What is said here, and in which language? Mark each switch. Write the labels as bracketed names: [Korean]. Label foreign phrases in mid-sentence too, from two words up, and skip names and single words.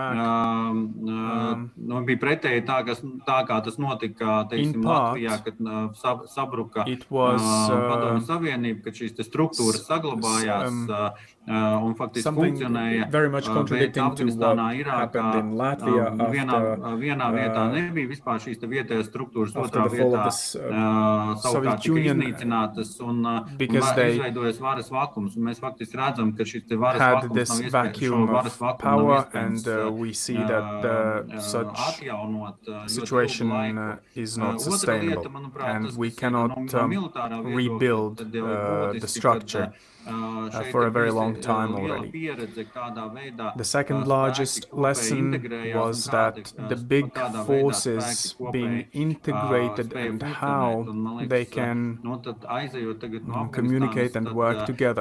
[Latvian] bija pretēji tā, kā tas notika, teiksim, Latvijā, kad sabruka Padomju Savienība, kad šīs te struktūras saglabājās un faktiski funkcionēja, bet Afganistānā, Irākā vienā vietā nebija vispār šīs te vietējās struktūras, otrā vietā savukārt tika iznīcinātas un izveidojas varas vakums. Un mēs faktiski redzam, ka šis te varas vakums nav iespējams, šo varas vakumu nav iespējams atjaunot ļoti laiku. Otra lieta, manuprāt, tas [English] rebuild the structure. For a very long time already. The second largest lesson was that the big forces being integrated and how they can communicate and work together.